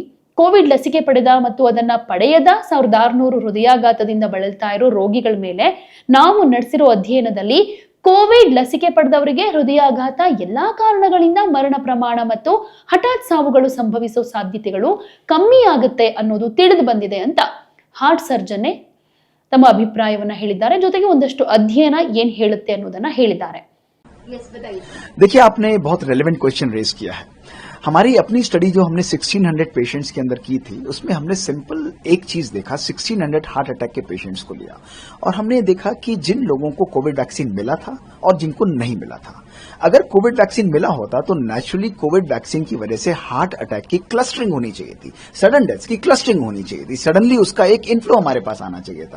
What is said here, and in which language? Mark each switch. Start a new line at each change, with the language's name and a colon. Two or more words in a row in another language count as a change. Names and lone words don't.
Kannada: ಕೋವಿಡ್ ಲಸಿಕೆ ಪಡೆದ ಮತ್ತು ಅದನ್ನ ಪಡೆಯದ 1600 ಹೃದಯಾಘಾತದಿಂದ ಬಳಲ್ತಾ ಇರೋ ರೋಗಿಗಳ ಮೇಲೆ ನಾವು ನಡೆಸಿರೋ ಅಧ್ಯಯನದಲ್ಲಿ ಕೋವಿಡ್ ಲಸಿಕೆ ಪಡೆದವರಿಗೆ ಹೃದಯಾಘಾತ ಎಲ್ಲಾ ಕಾರಣಗಳಿಂದ ಮರಣ ಪ್ರಮಾಣ ಮತ್ತು ಹಠಾತ್ ಸಾವುಗಳು ಸಂಭವಿಸೋ ಸಾಧ್ಯತೆಗಳು ಕಮ್ಮಿ ಆಗುತ್ತೆ ಅನ್ನೋದು ತಿಳಿದು ಬಂದಿದೆ ಅಂತ
English: heart surgeon
Kannada: ತಮ್ಮ ಅಭಿಪ್ರಾಯವನ್ನ ಹೇಳಿದ್ದಾರೆ. ಜೊತೆಗೆ ಒಂದಷ್ಟು ಅಧ್ಯಯನ ಏನ್ ಹೇಳುತ್ತೆ ಅನ್ನೋದನ್ನ ಹೇಳಿದ್ದಾರೆ.
Hindi: देखिए, आपने बहुत
English: relevant question raise
Hindi: किया है. हमारी अपनी स्टडी जो हमने 1600 पेशेंट्स के अंदर की थी, उसमें हमने सिंपल एक चीज देखा. 1600
English: heart attack
Hindi: के पेशेंट्स को लिया और हमने देखा कि जिन लोगों को
English: Covid vaccine
Hindi: मिला था और जिनको नहीं मिला था, अगर
English: Covid vaccine
Hindi: मिला होता तो
English: naturally Covid vaccine
Hindi: की वजह से
English: heart attack
Hindi: की क्लस्टरिंग होनी चाहिए थी,
English: sudden deaths
Hindi: की क्लस्टरिंग होनी चाहिए थी, सडनली उसका एक इनफ्लो हमारे पास आना चाहिए था.